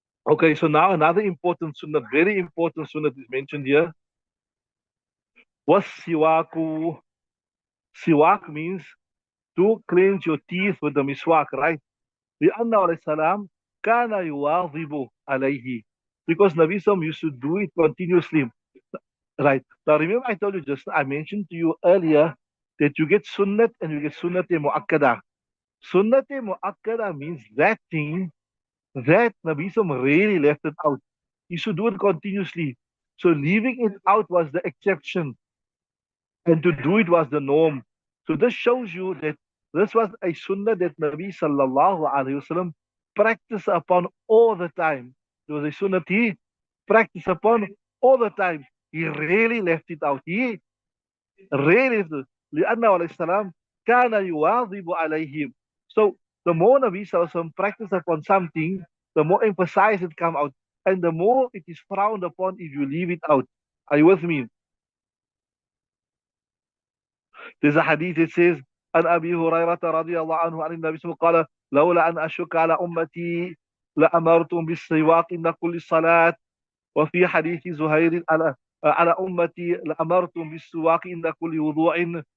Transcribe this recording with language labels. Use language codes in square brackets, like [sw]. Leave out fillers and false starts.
[en] Okay, so now another important sunnah, very important sunnah is mentioned here. Was siwaku. Siwak means to cleanse your teeth with the miswak, right? [ar] لأنه عليه السلام كان يواظب عليه. [en] Because Nabi Sam used to do it continuously. Right. Now remember I told you I mentioned to you earlier that you get sunnat and you get sunnat mu'akkada. Sunnat mu'akkada means that thing that Nabi Sam really left it out. He should do it continuously. So leaving it out was the exception, and to do it was the norm. So this shows you that this was a sunnah that Nabi sallallahu alaihi wasallam practiced upon all the time. It was a sunnah he practiced upon all the time. He really left it out. He really left it. [ar] لأنه عليه السلام كان يواظب عليهم. [en] So the more Nabi sallallahu alaihi wasallam practiced upon something, the more emphasized it come out, and the more it is frowned upon if you leave it out. Are you with me? There's a hadith that says, [ar] عن أبي هريرة رضي الله عنه عن النبي صلى الله عليه وسلم قال لولا أن أشك على أمتي لأمرتم بالسواك عند كل صلاة. وفي حديث زهير على أمتي لأمرتم بالسواك عند كل وضوء.